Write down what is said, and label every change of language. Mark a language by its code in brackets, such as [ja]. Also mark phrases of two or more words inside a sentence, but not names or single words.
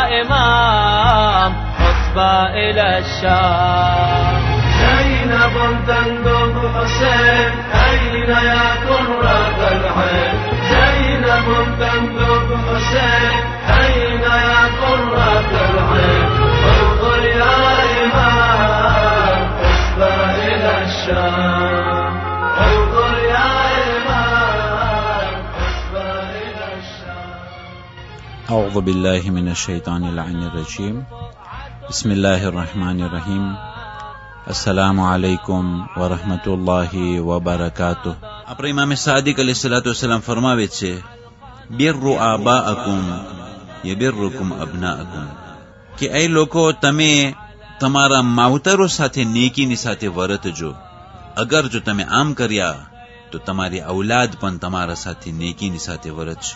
[ar] إمام حسبى إلى الشام زينب تندب حسين أين يا قرة العين زينب تندب حسين أين يا قرة العين انظر يا إمام حسبى إلى الشام انظر يا إمام حسبى إلى الشام. أعوذ بالله من الشيطان اللعين الرجيم. بسم الله الرحمن الرحيم. السلام عليكم ورحمة الله وبركاته. [gu] આપણે ઇમામ સાદિક [ar] عليه الصلاة والسلام [gu] ફરમાવે છે, [ar] بروا آباءكم يبركم أبناؤكم, [gu] કે એ લોકો તમે તમારા માવતરો સાથે નેકીની સાથે વર્તજો. અગર જો તમે આમ કર્યા તો તમારી ઔલાદ પણ તમારા સાથે નેકીની સાથે વર્તશે.